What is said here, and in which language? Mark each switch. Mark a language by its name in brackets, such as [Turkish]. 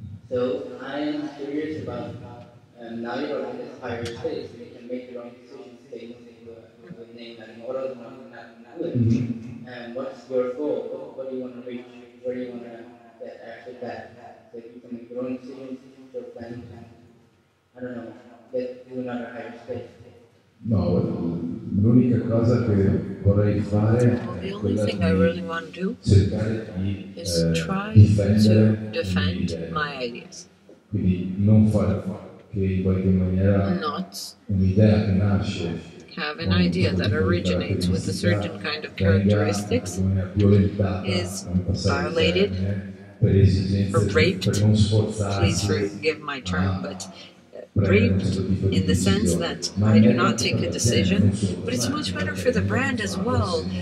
[English] So I am curious about, now you're on this higher state, so you can make your own decisions, say, with a name like Moroso, not do it. And what's your goal? What do you want to reach? Where do you want to get after that? So you can make your own decisions, your plan, I don't know, get to another higher state. [Italian] No, l'unica cosa che vorrei fare [English] the only thing I really want to do is try to defend my ideas. [Italian] Quindi non fare che in qualche maniera un'idea che nasce [English] have an idea that originates with a certain kind of characteristics is violated or raped. Please forgive my term, but raped in the sense that I do not take a decision, but it's much better for the brand as well.